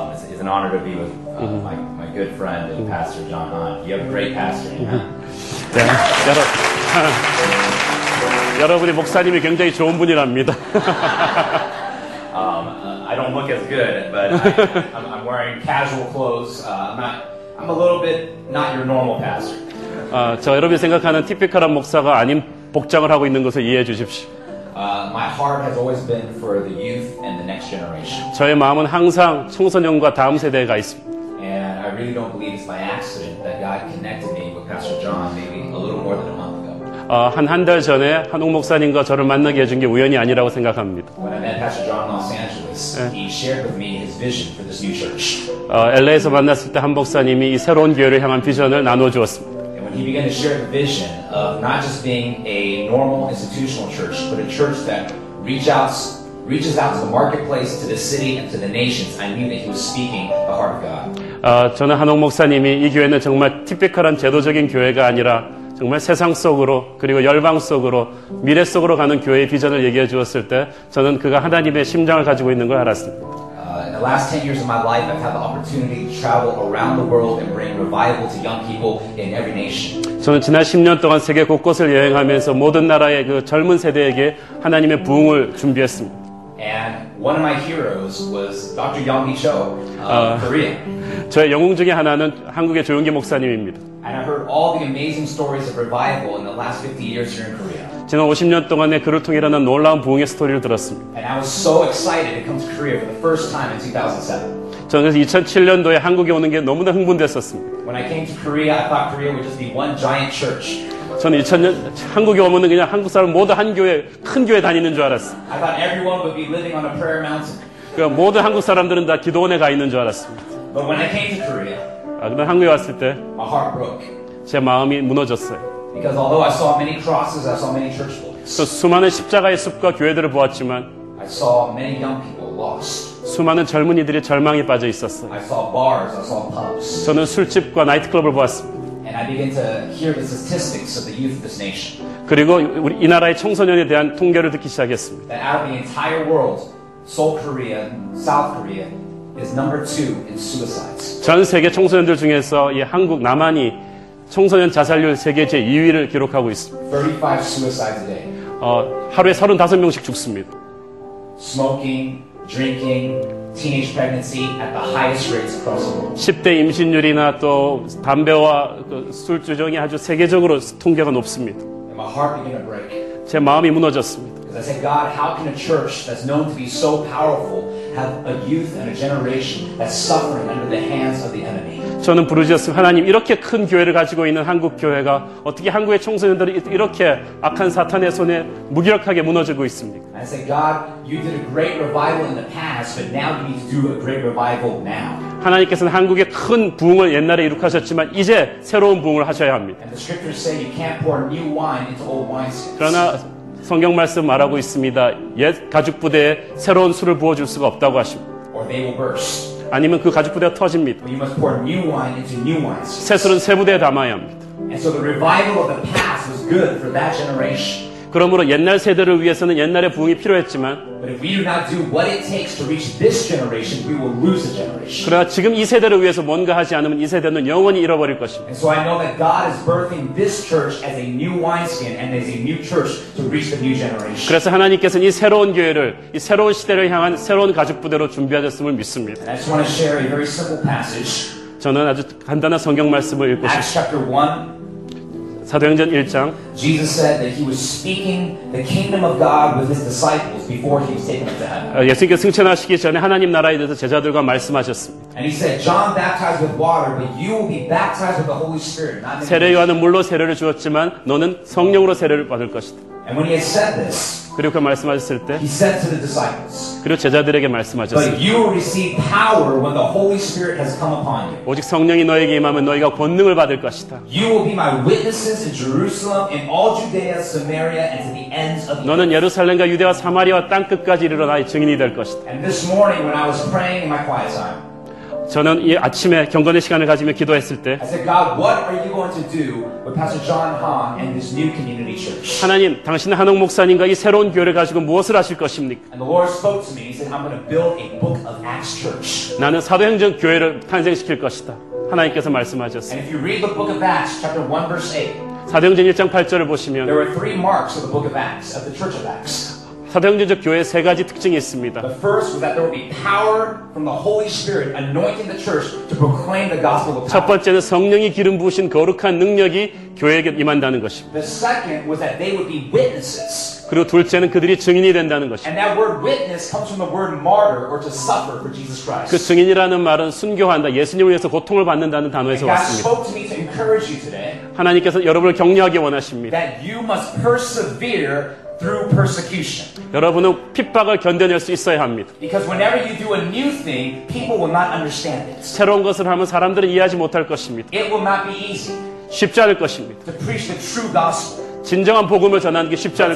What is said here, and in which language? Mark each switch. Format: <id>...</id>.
<en>It's an honor to be with my good friend and Pastor John Hahn. You have a great pastor.</en> <ko>네, 여러분이 목사님이 굉장히 좋은 분이랍니다.</ko> <en>I don't look as good, but I'm wearing casual clothes. I'm a little bit not your normal pastor.</en> <ko>저 여러분이 생각하는 티피컬한 목사가 아닌 복장을 하고 있는 것을 이해해 주십시오.</ko> <en>My heart has always been for the youth and the next generation.</en> <ko>저의 마음은 항상 청소년과 다음 세대가 있습니다.</ko> <en>And I really don't believe it's by accident that God connected me with Pastor John maybe a little more than a month ago.</en> <ko>한 달 전에 한옥 목사님과 저를 만나게 해준 게 우연이 아니라고 생각합니다.</ko> <en>When I met Pastor John in Los Angeles, he shared with me his vision for this new church.</en> <ko>LA에서 만났을 때 한 목사님이 이 새로운 교회를 향한 비전을 나눠주었습니다.</ko> <en>And when he began to share the vision of not just being a normal institutional church, but a church that reaches out to the marketplace, to the city, and to the nations, I knew that he was speaking the heart of God.</en> <ko>저는 한옥 목사님이 이 교회는 정말 티피컬한 제도적인 교회가 아니라 정말 세상 속으로 그리고 열방 속으로 미래 속으로 가는 교회의 비전을 얘기해 주었을 때 저는 그가 하나님의 심장을 가지고 있는 걸 알았습니다.</ko> <en>In the last 10 years of my life, I've had the opportunity to travel around the world and bring revival to young people in every nation.</en> <ko>저는 지난 10년 동안 세계 곳곳을 여행하면서 모든 나라의 그 젊은 세대에게 하나님의 부흥을 준비했습니다.</ko> <en>And one of my heroes was Dr. Young-mi Cho of Korea.</en> <ko>저의 영웅 중에 하나는 한국의 조용기 목사님입니다.</ko> <en>And I heard all the amazing stories of revival in the last 50 years here in Korea.</en> <ko>지난 50년 동안의 그를 통해 일어난 놀라운 부흥의 스토리를 들었습니다.</ko> <en>And I was so excited to come to Korea for the first time in 2007.</en> <ko>저는 그래서 2007년도에 한국에 오는 게 너무나 흥분됐었습니다.</ko> <en>When I came to Korea, I thought Korea would just be one giant church.</en> <ko>저는 2000년 한국에 오면은 그냥 한국 사람 모두 한 교회, 큰 교회 다니는 줄 알았어요.</ko> <en>I thought everyone would be living on a prayer mountain.</en> <ko>그러니까 모든 한국 사람들은 다 기도원에 가 있는 줄 알았습니다.</ko> <en>But when I came to Korea,</en> <ko>그런데 한국에 왔을 때</ko> <en>my heart broke.</en> <ko>제 마음이 무너졌어요.</ko> <en>Because although I saw many crosses, I saw many church buildings.</en> <ko>또 수많은 십자가의 숲과 교회들을 보았지만</ko> <en>I saw many young people lost.</en> <ko>수많은 젊은이들이 절망에 빠져 있었어요.</ko> <en>I saw bars, I saw pubs.</en> <ko>저는 술집과 나이트클럽을 보았습니다.</ko> <en>And I began to hear the statistics of the youth of this nation.</en> <ko>그리고 우리 이 나라의 청소년에 대한 통계를 듣기 시작했습니다.</ko> <en>That out of the entire world, Seoul, Korea, South Korea is number 2 in suicides.</en> <ko>전 세계 청소년들 중에서 이 한국 남한이 청소년 자살률 세계 제2위를 기록하고 있습니다.</ko> <en>35 suicides a day.</en> <ko>하루에 35명씩 죽습니다.</ko> <en>Smoking, drinking, teenage pregnancy at the highest rates across the world.</en> <ko>10대 임신율이나 또 담배와 술 주정이 아주 세계적으로 통계가 높습니다.</ko> <en>And my heart began to break.</en> <ko>제 마음이 무너졌습니다.</ko> <en>Because I said, God, how can a church that's known to be so powerful have a youth and a generation that's suffering under the hands of the enemy?</en> <ko>저는 부르짖었습니다. 하나님, 이렇게 큰 교회를 가지고 있는 한국 교회가 어떻게 한국의 청소년들이 이렇게 악한 사탄의 손에 무기력하게 무너지고 있습니까?</ko> <en>I said, God, you did a great revival in the past, but now you need to do a great revival now.</en> <ko>하나님께서는 한국의 큰 부흥을 옛날에 이룩하셨지만 이제 새로운 부흥을 하셔야 합니다.</ko> <en>And the scriptures say you can't pour new wine into old wineskins.</en> <ko>그러나 성경 말씀 말하고 있습니다. 옛 가죽 부대에 새로운 술을 부어줄 수가 없다고 하십니다.</ko> <en>Or they will burst.</en> <ko>아니면 그 가죽 부대가 터집니다.</ko> <en>But you must pour new wine into new wineskins.</en> <ko>새 술은 새 부대에 담아야 합니다.</ko> <en>And so the revival of the past was good for that generation.</en> <ko>그러므로 옛날 세대를 위해서는 옛날의 부흥이 필요했지만</ko> <en>But if we do not do what it takes to reach this generation, we will lose a generation.</en> <ko>그러나 지금 이 세대를 위해서 뭔가 하지 않으면 이 세대는 영원히 잃어버릴 것입니다.</ko> <en>And so I know that God is birthing this church as a new wineskin and as a new church to reach the new generation.</en> <ko>그래서 하나님께서는 이 새로운 교회를 이 새로운 시대를 향한 새로운 가죽 부대로 준비하셨음을 믿습니다.</ko> <en>And I just want to share a very simple passage.</en> <ko>저는 아주 간단한 성경 말씀을 읽고</ko> <en>Acts</en> <ko>싶습니다.</ko> <en>chapter 1.</en> <ko>사도행전 1장</ko> <en>Jesus said that he was speaking the kingdom of God with his disciples before he was taken up to heaven.</en> <ko>예수님께서 승천하시기 전에 하나님 나라에 대해서 제자들과 말씀하셨습니다.</ko> <en>And he said, John baptized with water, but you will be baptized with the Holy Spirit. Not in</en> <ko>세례 요한은 물로 세례를 주었지만 너는 성령으로 세례를 받을 것이다.</ko> <en>And when he had said this,</en> <ko>그리고 그 말씀하셨을 때</ko> <en>he said to the disciples,</en> <ko>그리고 제자들에게</ko> <en>but</en> <ko>말씀하셨습니다.</ko> <en>you will receive power when the Holy Spirit has come upon you.</en> <ko>오직 성령이 너에게 임하면 너희가 권능을 받을 것이다.</ko> <en>You will be my witnesses in Jerusalem, in all Judea, Samaria, and to the ends of the earth.</en> <ko>너는 예루살렘과 유대와 사마리아와 땅 끝까지 이르러 나의 증인이 될 것이다.</ko> <en>And this morning when I was praying in my quiet time,</en> <ko>저는 이 아침에 경건의 시간을 가지며 기도했을 때</ko> <en>I said, God, what are you going to do with Pastor John Han and this new community church?</en> <ko>하나님, 당신은 한옥 목사님과 이 새로운 교회를 가지고 무엇을 하실 것입니까?</ko> <en>And the Lord spoke to me. He said, I'm going to build a book of Acts church.</en> <ko>나는 사도행전 교회를 탄생시킬 것이다. 하나님께서 말씀하셨습니다.</ko> <en>And if you read the book of Acts, chapter 1, verse 8,</en> <ko>사도행전 1장 8절을</ko> <en>there</en> <ko>보시면</ko> <en>were 3 marks of the book of Acts, of the church of Acts.</en> <ko>사도행전적 교회에 3가지 특징이 있습니다.</ko> <en>The first was that there would be power from the Holy Spirit anointing the church to proclaim the gospel of</en> <ko>첫</ko> <en>power.</en> <ko>번째는 성령이 기름 부으신 거룩한 능력이 교회에게 임한다는 것입니다.</ko> <en>The second was that they would be witnesses.</en> <ko>그리고 둘째는 그들이 증인이 된다는 것입니다.</ko> <en>And that word witness comes from the word martyr or to suffer for Jesus Christ.</en> <ko>그 증인이라는 말은 순교한다, 예수님을 위해서 고통을 받는다는 단어에서</ko> <en>God</en> <ko>왔습니다.</ko> <en>spoke to me to encourage you today</en> <ko>하나님께서 여러분을 격려하기 원하십니다.</ko> <en>that you must persevere through persecution.</en> <ko>여러분은 핍박을 견뎌낼 수 있어야 합니다.</ko> <en>Because whenever you do a new thing, people will not understand it.</en> <ko>새로운 것을 하면 사람들은 이해하지 못할 것입니다.</ko> <en>It will not be easy</en> <ko>쉽지 않을 것입니다.</ko> <en>to preach the true gospel.</en> <ko>진정한 복음을 전하는 게 쉽지 않을</ko>